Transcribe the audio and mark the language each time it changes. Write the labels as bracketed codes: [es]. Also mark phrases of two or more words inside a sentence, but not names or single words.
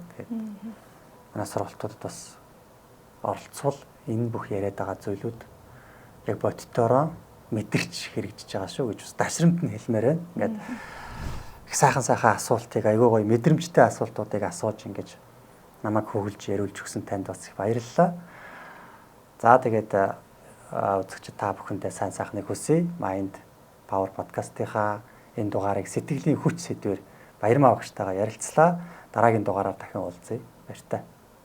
[mn] Тэгээд манай сургалтуудад бас оролцвол энэ бүх яриад байгаа зүйлүүд яг бодитоороо мэдэрч хэрэгжиж байгаа шүү гэж бас ташрамд нь хэлмээр байна. Ингээд их сайхан асуултыг айгүй гоё мэдрэмжтэй асуултуудыг асууж ингэж намайг хөглж яриулж өгсөн танд бас их баярлалаа. За тэгээд үзэгчид та бүхэндээ сайн сайхныг хүсье. Mind Power podcast-ийнхаа энэ дугаарыг сэтгэлийн хүч сэдвээр Баярмаа багштайгаа ярилцлаа. Дараагийн дугаараар дахин уулзъя. Баяртай.